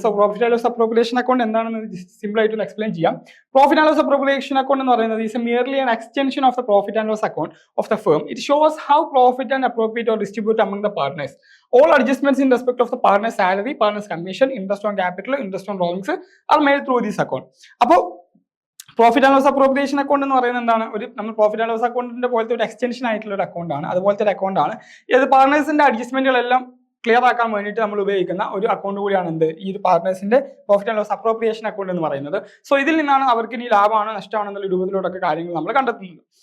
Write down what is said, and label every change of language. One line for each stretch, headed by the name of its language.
Malayalam: So profit and loss appropriation account എന്താണെന്ന് simple ആയിട്ട് explain ചെയ്യാം.
English: profit and loss appropriation account
Malayalam: എന്ന് പറയുന്നത്
English: Is merely an extension of the profit and loss account of the firm. It shows how profit and appropriate or distribute among the partners. All adjustments in respect of the partner's salary, partner's commission, interest on capital, interest on borrowings are made through this account.
Malayalam: അപ്പോൾ profit and loss appropriation account എന്ന് പറയുന്നത് എന്താണ്? നമ്മൾ profit and loss അക്കൗണ്ടിന്റെ പോലത്തെ ഒരു extension ആയിട്ടുള്ള ഒരു അക്കൗണ്ട് ആണ്. അതുപോലത്തെ ഒരു അക്കൗണ്ട് ആണ്. ഇത് പാർട്ട്നേഴ്സിന്റെ അഡ്ജസ്റ്റ്മെന്റുകളെല്ലാം ക്ലിയർ ആക്കാൻ വേണ്ടിയിട്ട് നമ്മൾ ഉപയോഗിക്കുന്ന ഒരു അക്കൗണ്ട് കൂടിയാണ് ഈ ഒരു പാർട്ട്നേഴ്സിന്റെ profit and loss appropriation account എന്ന് പറയുന്നത്. സോ ഇതിൽ നിന്നാണ് അവർക്ക് ഇനി ലാഭമാണോ നഷ്ടമാണോ എന്നുള്ള രൂപത്തിലോട്ടൊക്കെ കാര്യങ്ങൾ നമ്മൾ കണ്ടെത്തുന്നത്.